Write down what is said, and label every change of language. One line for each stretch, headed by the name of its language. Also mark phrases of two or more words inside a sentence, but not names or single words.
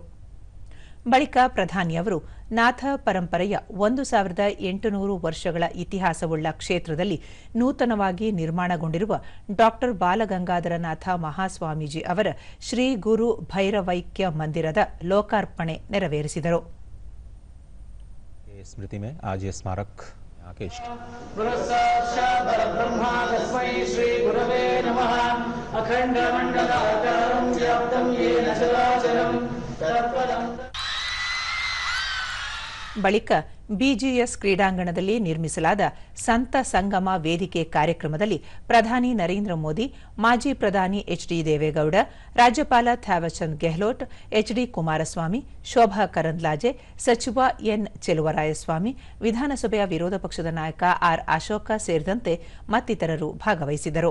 Kannada: ಬಳಿಕ ಪ್ರಧಾನಿಯವರು ನಾಥ ಪರಂಪರೆಯ 1800 ವರ್ಷಗಳ ಇತಿಹಾಸವುಳ್ಳ ಕ್ಷೇತ್ರದಲ್ಲಿ ನೂತನವಾಗಿ ನಿರ್ಮಾಣಗೊಂಡಿರುವ ಡಾ ಬಾಲಗಂಗಾಧರನಾಥ ಮಹಾಸ್ವಾಮೀಜಿ ಅವರ ಶ್ರೀ ಗುರು ಭೈರವೈಕ್ಯ ಮಂದಿರದ ಲೋಕಾರ್ಪಣೆ ನೆರವೇರಿಸಿದರು.
Hindi: स्मृति में आज ये स्मारक के इष्ट
Kannada: ಬಳಿಕ ಬಿಜಿಎಸ್ ಕ್ರೀಡಾಂಗಣದಲ್ಲಿ ನಿರ್ಮಿಸಲಾದ ಸಂತ ಸಂಗಮ ವೇದಿಕೆ ಕಾರ್ಯಕ್ರಮದಲ್ಲಿ ಪ್ರಧಾನಿ ನರೇಂದ್ರ ಮೋದಿ, ಮಾಜಿ ಪ್ರಧಾನಿ ಎಚ್ಡಿ ದೇವೇಗೌಡ, ರಾಜ್ಯಪಾಲ ಥಾವರ್ ಚಂದ್ ಗೆಹ್ಲೋಟ್, ಎಚ್ಡಿ ಕುಮಾರಸ್ವಾಮಿ, ಶೋಭಾ ಕರಂದ್ಲಾಜೆ, ಸಚಿವ ಎನ್ ಚೆಲುವರಾಯಸ್ವಾಮಿ, ವಿಧಾನಸಭೆಯ ವಿರೋಧ ಪಕ್ಷದ ನಾಯಕ ಆರ್ ಅಶೋಕ ಸೇರಿದಂತೆ ಮತ್ತಿತರರು ಭಾಗವಹಿಸಿದರು.